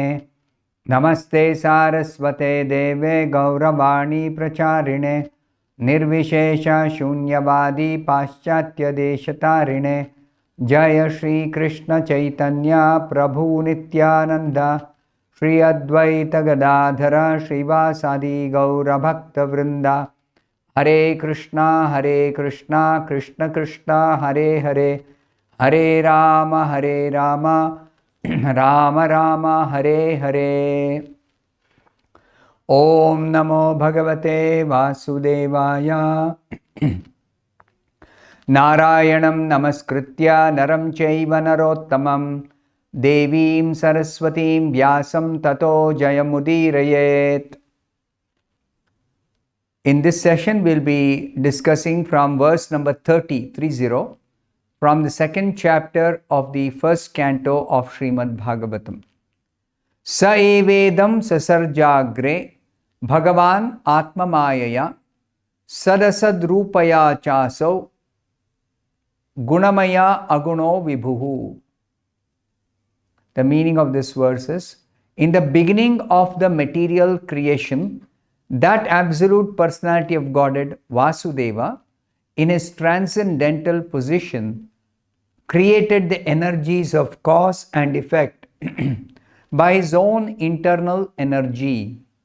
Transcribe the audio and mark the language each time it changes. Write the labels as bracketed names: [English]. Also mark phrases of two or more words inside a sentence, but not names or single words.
[Sanskrit] नमस्ते सारस्वते देवे गौरवाणी प्रचारिणे निर्विशेष शून्यवादी पाश्चात्यदेशतारिणे। जय श्री कृष्ण चैतन्य प्रभु नित्यानंद श्री अद्वैत गदाधर श्रीवासादि गौर भक्त वृंदा। हरे कृष्णा कृष्ण कृष्ण हरे हरे, हरे राम राम राम हरे हरे। ओम नमो भगवते वासुदेवाय। नारायणं नमस्कृत्य नरं चैव नरोत्तमं देवीं सरस्वतीं व्यासं ततो जयमुदीरयेत्। [English] In this session, we'll be discussing from verse number 30 from the second chapter of the first canto of Srimad-Bhagavatam. [Sanskrit] स एवेदं ससर्जाग्रे भगवान् आत्म मायया सदसद्रूपया चासौ गुणमया अगुणो विभुः. [English] The meaning of this verse is, in the beginning of the material creation, that absolute personality of Godhead, Vasudeva, in his transcendental position, created the energies of cause and effect by his own internal energy.